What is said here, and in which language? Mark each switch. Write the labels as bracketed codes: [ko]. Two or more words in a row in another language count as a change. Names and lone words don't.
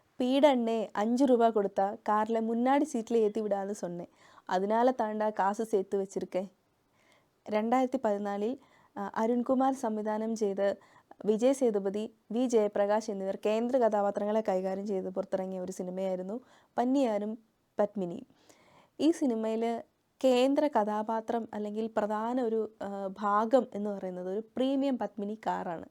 [ta] பீடன்னே ₹5 கொடுத்தா கார்ல முன்னாடி சீட்ல ஏத்தி விடான்னு சொன்னேன். அதனால தாண்டா காசு சேர்த்து வச்சிருக்கேன். [ml] 2014 അരുൺകുമാർ സംവിധാനം ചെയ്ത് വിജയ് സേതുപതി, വി ജയപ്രകാശ് എന്നിവർ കേന്ദ്ര കഥാപാത്രങ്ങളെ കൈകാര്യം ചെയ്ത് പുറത്തിറങ്ങിയ ഒരു സിനിമയായിരുന്നു പന്നിയാരും പത്മിനിയും. ഈ സിനിമയിൽ കേന്ദ്ര കഥാപാത്രം അല്ലെങ്കിൽ പ്രധാന ഒരു ഭാഗം എന്ന് പറയുന്നത് ഒരു പ്രീമിയം പത്മിനി കാറാണ്.